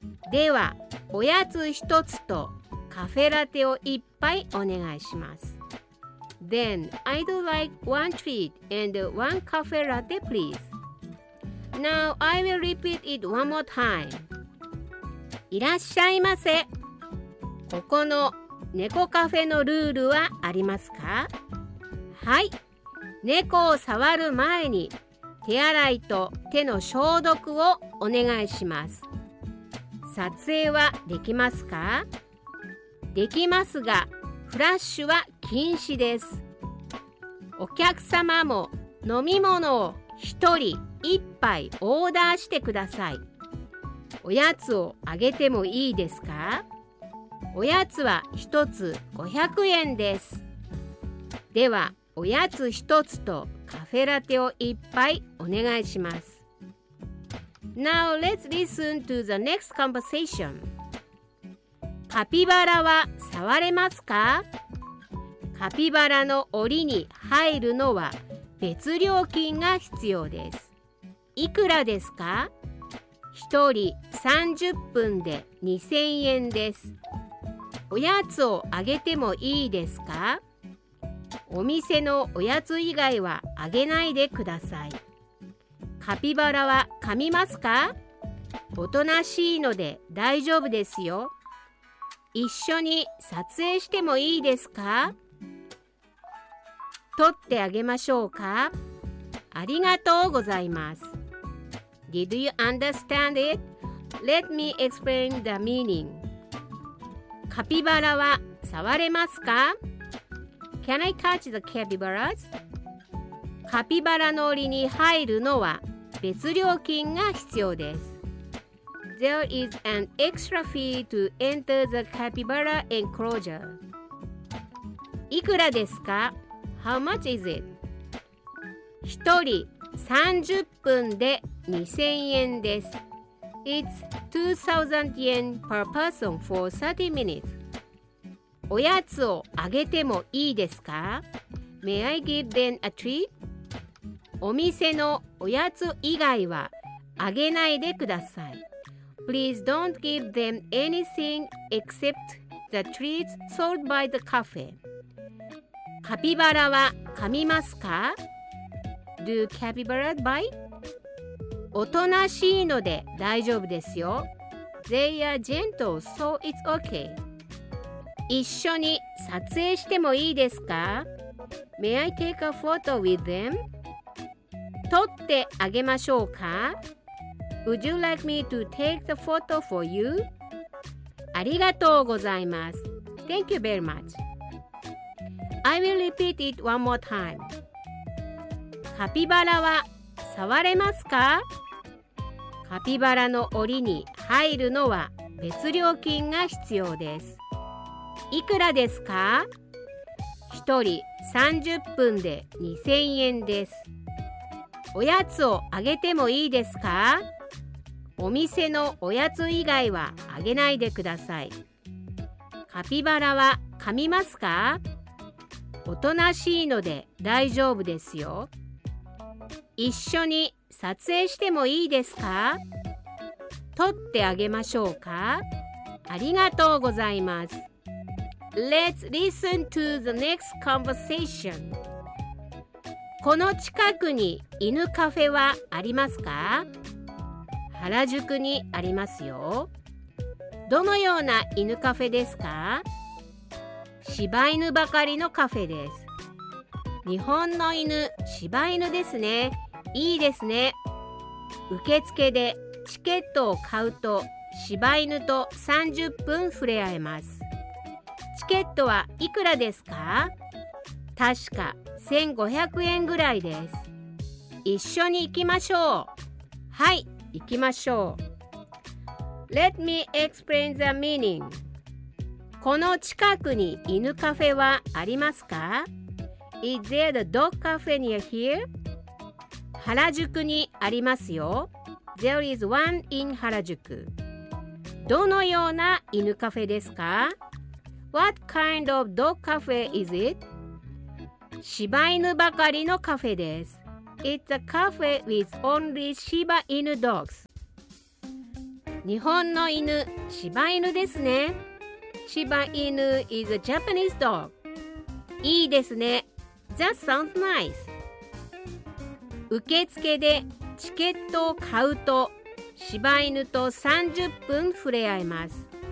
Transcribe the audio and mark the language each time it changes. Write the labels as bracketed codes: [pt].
[ja] では、おやつ一つとカフェラテを一杯お願いします。 [en] Then, I'd like one treat and one cafe latte, please. Now, I will repeat it one more time. [ja] いらっしゃいませ。ここの猫カフェのルールはありますか？はい。猫を触る前に手洗いと手の消毒をお願いします。撮影はできますか？できますが、フラッシュは禁止です。お客様も飲み物を一人一杯オーダーしてください。おやつをあげてもいいですか？おやつは一つ500円です。では、おやつ一つとカフェラテを一杯お願いします。 [en] Now let's listen to the next conversation. [ja] カピバラは触れますか？カピバラの檻に入るのは別料金が必要です。いくらですか？一人30分で2000円です。おやつをあげてもいいですか？お店のおやつ以外はあげないでください。カピバラは噛みますか？おとなしいので大丈夫ですよ。一緒に撮影してもいいですか？撮ってあげましょうか？ありがとうございます。 [en] Did you understand it? Let me explain the meaning. [ja] カピバラは触れますか？ [en] Can I touch the capybaras? [ja] カピバラの檻に入るのは別料金が必要です。 [en] There is an extra fee to enter the capybara enclosure. [ja] いくらですか？ [en] How much is it? [ja] 一人30分で2000円です。 [en] It's 2000 yen per person for 30 minutes. [ja] おやつをあげてもいいですか？ [en] May I give them a treat? [ja] お店のおやつ以外はあげないでください。 [en] Please don't give them anything except the treats sold by the cafe. [ja] カピバラは噛みますか？ [en] Do capybara bite? [ja] おとなしいので大丈夫ですよ。 [en] They are gentle, so it's okay. [ja] 一緒に撮影してもいいですか？ [en] May I take a photo with them? [ja] 撮ってあげましょうか？ [en] Would you like me to take the photo for you? [ja] ありがとうございます。 [en] Thank you very much. I will repeat it one more time. [ja] カピバラは触れますか？カピバラの檻に入るのは別料金が必要です。いくらですか？一人30分で2000円です。おやつをあげてもいいですか？お店のおやつ以外はあげないでください。カピバラは噛みますか？おとなしいので大丈夫ですよ。一緒に撮影してもいいですか？撮ってあげましょうか？ありがとうございます。 [en] Let's listen to the next conversation. [ja] この近くに犬カフェはありますか？原宿にありますよ。どのような犬カフェですか？柴犬ばかりのカフェです。日本の犬、柴犬ですね。いいですね。受付でチケットを買うと柴犬と30分触れ合えます。チケットはいくらですか？確か1500円ぐらいです。一緒に行きましょう。はい、行きましょう。 [en] Let me explain the meaning. [ja] この近くに犬カフェはありますか？ [en] Is there a dog cafe near here? [ja] 原宿にありますよ。 [en] There is one in 原宿。 [ja] どのような犬カフェですか？ [en] What kind of dog cafe is it? [ja] 柴犬ばかりのカフェです。 [en] It's a cafe with only Shiba Inu dogs. [ja] 日本の犬、柴犬ですね。 [en] Shiba Inu is a Japanese dog. [ja] いいですね。 [en] That sounds nice. [ja] 受付でチケットを買うと、柴犬と30分触れ合えます。